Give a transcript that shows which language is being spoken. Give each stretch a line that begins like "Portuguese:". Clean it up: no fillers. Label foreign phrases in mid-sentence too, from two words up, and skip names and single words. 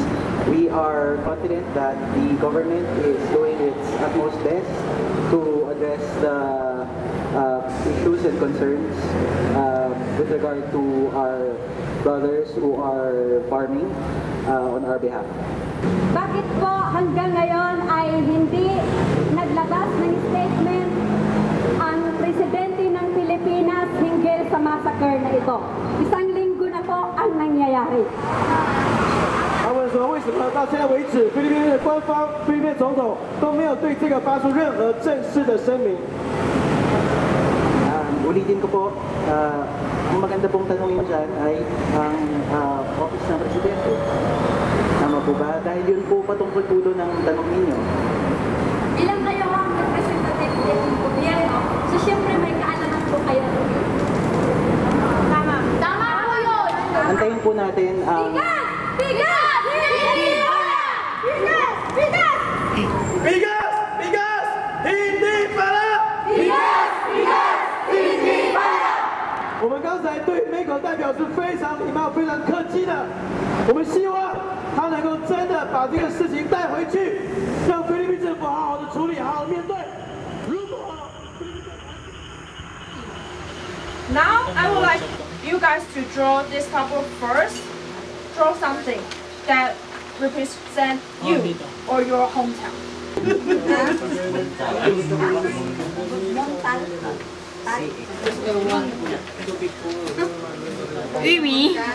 English: We are confident that the government is doing its utmost best to address the issues and concerns with regard to our brothers who are farming on our behalf.
Filipino: Bakit po hanggang ngayon ay hindi naglabas ng statement ang Presidente ng Pilipinas hinggil sa massacre na ito? Isang linggo na po ang nangyayari.
Chinese: 他问说，为什么到现在为止，菲律宾的官方、菲律宾总统都没有对这个发出任何正式的声明？
Filipino: Ulitin ko po, ang maganda pong tanongin dyan ay ang Office ng Presidente. Tama po ba? Dahil yun po patungkol po doon ang tanong ninyo. Ilang kayo ang representative ng gobyerno, so siyempre may kaalaman po kayo. Tama. Tama po yun! Antayin po natin ang... Bigas! Hindi pala! Bigas! Bigas! Bigas! Bigas! Hindi pala! Bigas! Bigas!
Chinese: 我们刚才对美口代表是非常礼貌、非常客气的。我们希望他能够真的把这个事情带回去，让菲律宾政府好好的处理、好好面对。如果
English: Now I would like you guys to draw this couple first. Draw something that represents you or your hometown. Umi.